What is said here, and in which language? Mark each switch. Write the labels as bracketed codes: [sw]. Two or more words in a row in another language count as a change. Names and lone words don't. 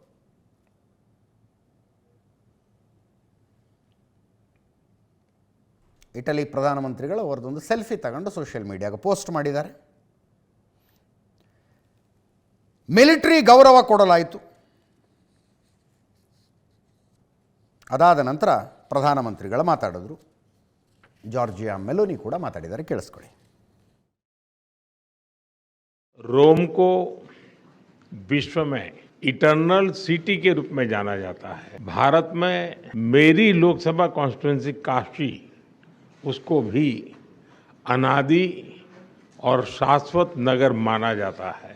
[kn] ಇಟಲಿ ಪ್ರಧಾನಮಂತ್ರಿಗಳು ಅವರದೊಂದು ಸೆಲ್ಫಿ ತಗೊಂಡು [en] social media [kn] ಪೋಸ್ಟ್ ಮಾಡಿದ್ದಾರೆ. ಮಿಲಿಟರಿ ಗೌರವ ಕೊಡಲಾಯಿತು. ಅದಾದ ನಂತರ ಪ್ರಧಾನಮಂತ್ರಿಗಳು ಮಾತಾಡಿದ್ರು. ಜಾರ್ಜಿಯಾ ಮೆಲೋನಿ ಕೂಡ ಮಾತಾಡಿದ್ದಾರೆ, ಕೇಳಿಸ್ಕೊಳ್ಳಿ. [hi] रोम को विश्व में [en] eternal city [hi] के रूप में जाना जाता है. भारत में मेरी लोकसभा कॉन्स्टिट्यूएंसी काशी, उसको भी अनादि और शाश्वत नगर माना जाता है.